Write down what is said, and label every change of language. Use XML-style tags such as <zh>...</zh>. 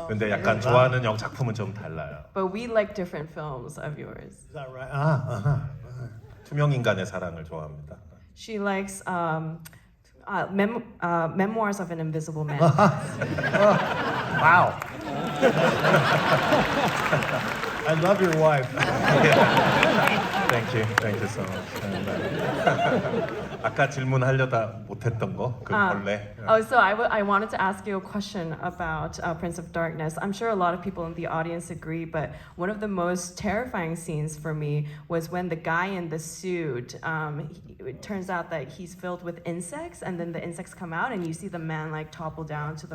<ko>근데 약간 좋아하는 작품은 좀 달라요.</ko> <en>But we like different films of yours. Is that right?</en> <ko>투명 인간의 사랑을 좋아합니다.</ko> <en>She likes Memoirs of an Invisible Man. Wow. I love your wife. Thank you so much.</en> <ko>아까 질문하려다 못했던 거, 그 벌레.</ko> <en>Oh, so I wanted to ask you a question about Prince of Darkness. I'm sure a lot of people in the audience agree, but one of the most terrifying scenes for me was when the guy in the suit, it turns out that he's filled with insects, and then the insects come out, and you see the man like topple down to the</en>